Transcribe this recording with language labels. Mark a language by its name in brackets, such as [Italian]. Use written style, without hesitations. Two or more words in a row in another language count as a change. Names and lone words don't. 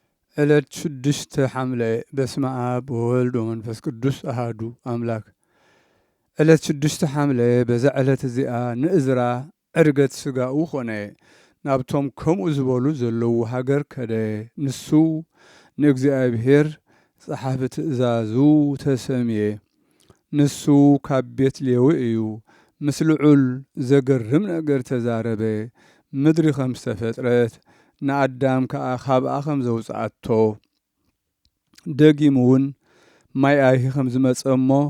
[Geez] ዕለት 6 ሐምሌ በስመ አብ ወወልድ ወመንፈስ ቅዱስ አሃዱ አምላክ። ዕለት 6 ሐምሌ በዛ [Tigrinya] ዕለት እዚኣ ንእዝራ ዕርገት ስጋኡ ኾነ። ናብቶም ከምኡ ዝበሉ ዘለዉ ሃገር ከደ ንሱ ንእግዚአብሔር ጸሓፊ ትእዛዙ ተሰምየ። ንሱ ካብ ቤት ሌዊ እዩ። ምስ ልዑል ዘገርም ነገር ተዛረበ። ምድሪ ከም ዝተፈጥረት ንኣዳም ከዓ ካብኣ ከም ዘውፅኣቶ ደጊሙ እውን ማይ ኣይሂ ከም ዝመፀ እሞ